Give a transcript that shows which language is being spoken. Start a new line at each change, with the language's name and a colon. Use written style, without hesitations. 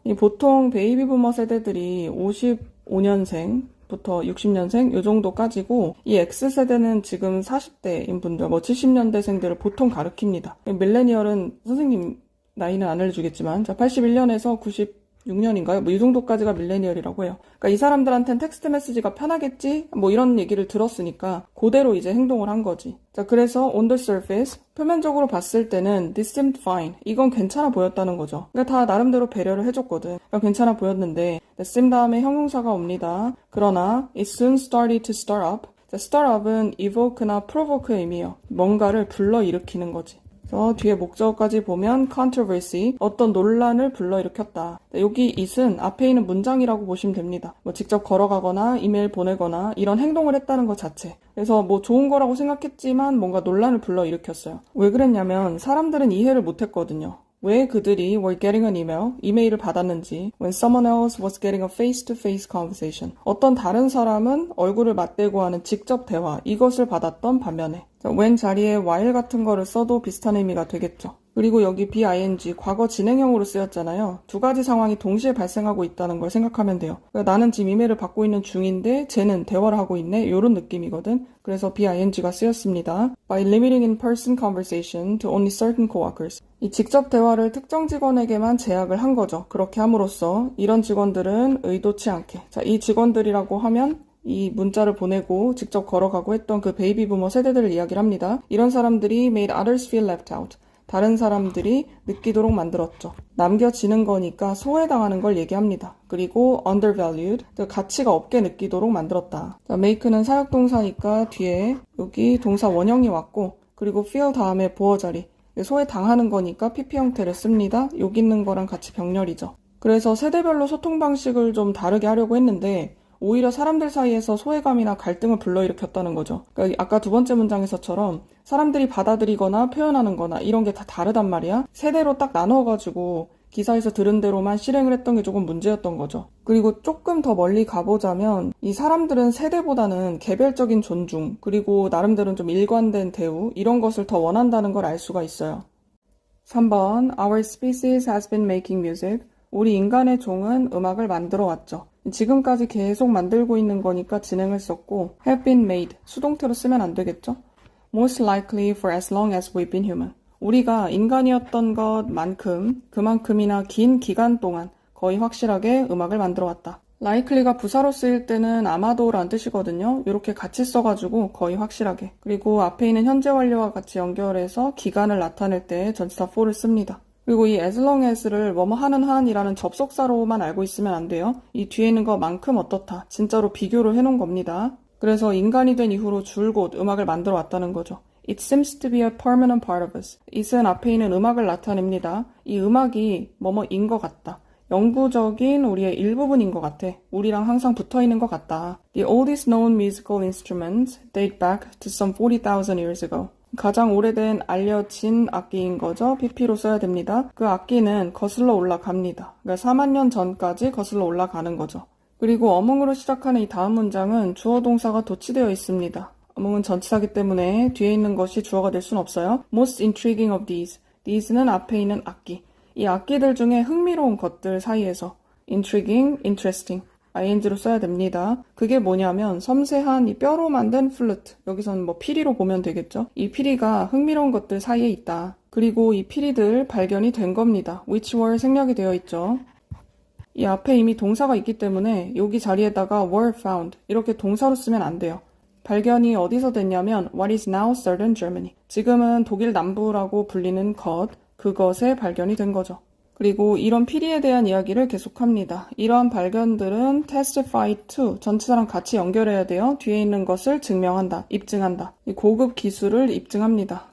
Korean: 이 보통 베이비부머 세대들이 55년생 부터 60년생 요 정도까지고 이 X세대는 지금 40대인 분들 70년대생들을 보통 가리킵니다. 밀레니얼은 선생님 나이는 안 알려주겠지만 81년에서 96년인가요? 이 정도까지가 밀레니얼이라고 해요. 그러니까 이 사람들한테는 텍스트 메시지가 편하겠지? 이런 얘기를 들었으니까 그대로 이제 행동을 한 거지. 자, 그래서
English: on the surface
Korean: 표면적으로 봤을 때는
English: this seemed fine.
Korean: 이건 괜찮아 보였다는 거죠. 그러니까 다 나름대로 배려를 해줬거든. 그러니까 괜찮아 보였는데 that seem 다음에 형용사가 옵니다. 그러나
English: it soon started to start up.
Korean: 자, start up은 evoke나 provoke의 의미예요. 뭔가를 불러일으키는 거지. 그래서 뒤에 목적어까지 보면 controversy, 어떤 논란을 불러일으켰다. 여기 it은 앞에 있는 문장이라고 보시면 됩니다. 뭐 직접 걸어가거나 이메일 보내거나 이런 행동을 했다는 것 자체. 그래서 뭐 좋은 거라고 생각했지만 뭔가 논란을 불러일으켰어요. 왜 그랬냐면 사람들은 이해를 못했거든요. 왜 그들이
English: were getting an email,
Korean: 이메일을 받았는지
English: when someone else was getting a face-to-face conversation,
Korean: 어떤 다른 사람은 얼굴을 맞대고 하는 직접 대화, 이것을 받았던 반면에 when 자리에 while 같은 거를 써도 비슷한 의미가 되겠죠. 그리고 여기 BING, 과거 진행형으로 쓰였잖아요. 두 가지 상황이 동시에 발생하고 있다는 걸 생각하면 돼요. 그러니까 나는 지금 이메일을 받고 있는 중인데 쟤는 대화를 하고 있네, 이런 느낌이거든. 그래서 BING가 쓰였습니다.
English: By limiting in-person conversation to only certain coworkers.
Korean: 이 직접 대화를 특정 직원에게만 제약을 한 거죠. 그렇게 함으로써 이런 직원들은 의도치 않게, 자, 이 직원들이라고 하면 이 문자를 보내고 직접 걸어가고 했던 그 베이비 부머 세대들을 이야기를 합니다. 이런 사람들이
English: made others feel left out.
Korean: 다른 사람들이 느끼도록 만들었죠. 남겨지는 거니까 소외당하는 걸 얘기합니다. 그리고 undervalued, 가치가 없게 느끼도록 만들었다. 자, make는 사역동사니까 뒤에 여기 동사 원형이 왔고, 그리고 feel 다음에 보어 자리, 소외당하는 거니까 PP 형태를 씁니다. 여기 있는 거랑 같이 병렬이죠. 그래서 세대별로 소통 방식을 좀 다르게 하려고 했는데 오히려 사람들 사이에서 소외감이나 갈등을 불러일으켰다는 거죠. 그러니까 아까 두 번째 문장에서처럼 사람들이 받아들이거나 표현하는 거나 이런 게 다 다르단 말이야. 세대로 딱 나눠가지고 기사에서 들은 대로만 실행을 했던 게 조금 문제였던 거죠. 그리고 조금 더 멀리 가보자면 이 사람들은 세대보다는 개별적인 존중, 그리고 나름대로는 좀 일관된 대우, 이런 것을 더 원한다는 걸 알 수가 있어요.
English: 3번 Our species has been making music.
Korean: 우리 인간의 종은 음악을 만들어 왔죠. 지금까지 계속 만들고 있는 거니까 진행을 썼고 have been made, 수동태로 쓰면 안 되겠죠?
English: Most likely for as long as we've been human.
Korean: 우리가 인간이었던 것만큼, 그만큼이나 긴 기간 동안 거의 확실하게 음악을 만들어 왔다. likely가 부사로 쓰일 때는 아마도라는 뜻이거든요. 이렇게 같이 써가지고 거의 확실하게. 그리고 앞에 있는 현재 완료와 같이 연결해서 기간을 나타낼 때 전치사 for를 씁니다. 그리고 이 as long as를 뭐뭐 하는 한이라는 접속사로만 알고 있으면 안 돼요. 이 뒤에 있는 것만큼 어떻다. 진짜로 비교를 해놓은 겁니다. 그래서 인간이 된 이후로 줄곧 음악을 만들어 왔다는 거죠.
English: It seems to be a permanent part of us.
Korean: it은 앞에 있는 음악을 나타냅니다. 이 음악이 뭐뭐인 것 같다. 영구적인 우리의 일부분인 것 같아. 우리랑 항상 붙어있는 것 같다.
English: The oldest known musical instruments date back to some 40,000 years ago.
Korean: 가장 오래된 알려진 악기인 거죠. PP로 써야 됩니다. 그 악기는 거슬러 올라갑니다. 그러니까 4만 년 전까지 거슬러 올라가는 거죠. 그리고 among으로 시작하는 이 다음 문장은 주어 동사가 도치되어 있습니다. among은 전치사기 때문에 뒤에 있는 것이 주어가 될 수는 없어요.
English: Most intriguing of these.
Korean: these는 앞에 있는 악기. 이 악기들 중에 흥미로운 것들 사이에서 intriguing, interesting. ing로 써야 됩니다. 그게 뭐냐면 섬세한 이 뼈로 만든 플루트, 여기서는 뭐 피리로 보면 되겠죠. 이 피리가 흥미로운 것들 사이에 있다. 그리고 이 피리들 발견이 된 겁니다. which were 생략이 되어 있죠. 이 앞에 이미 동사가 있기 때문에 여기 자리에다가 were found 이렇게 동사로 쓰면 안 돼요. 발견이 어디서 됐냐면
English: what is now southern Germany.
Korean: 지금은 독일 남부라고 불리는 것, 그것에 발견이 된 거죠. 그리고 이런 피리에 대한 이야기를 계속합니다. 이러한 발견들은 testify to, 전치사랑 같이 연결해야 돼요. 뒤에 있는 것을 증명한다, 입증한다. 이 고급 기술을 입증합니다.